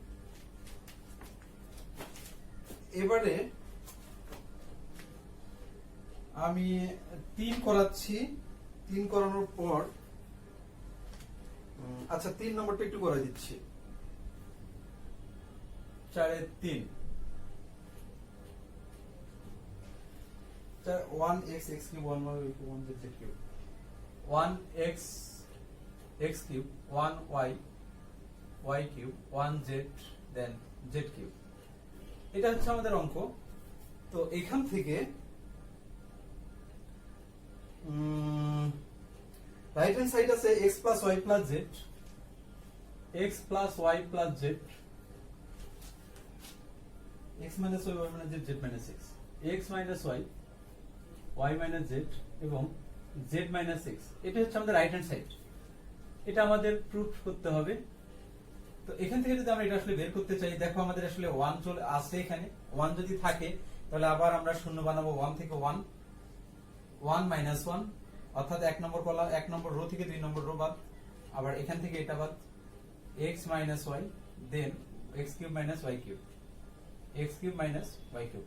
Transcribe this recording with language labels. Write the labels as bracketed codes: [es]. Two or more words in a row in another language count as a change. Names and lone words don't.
[bn] এবারে আমি 3 করাচ্ছি, 3 করানোর পর, আচ্ছা 3 নম্বরটা একটু করে দিচ্ছি, 4/3, [en] 1x x cube 1y 1z cube, 1x x cube 1y y cube 1z then z cube. [bn] এটা হচ্ছে আমাদের অঙ্ক। তো এখান থেকে [en] right hand side [bn] আছে [en] x plus y plus z, x plus y plus z, x minus y y minus z z minus x, x minus y y minus z [bn] এবং [en] z minus x। [bn] এটা হচ্ছে আমাদের [en] right hand side, [bn] এটা আমাদের প্রুফ করতে হবে। তো এখান থেকে যদি আমরা এটা আসলে বের করতে চাই, দেখো আমাদের আসলে 1 চলে আসে, এখানে 1 যদি থাকে তাহলে আবার আমরা শূন্য বানাবো, 1 থেকে 1, 1 মাইনাস 1, অর্থাৎ 1 নম্বর কলাম, 1 নম্বর রো থেকে 2 নম্বর রো বাদ, আবার এখান থেকে এটা বাদ, [en] x minus y then x cube minus y cube, x cube minus y cube.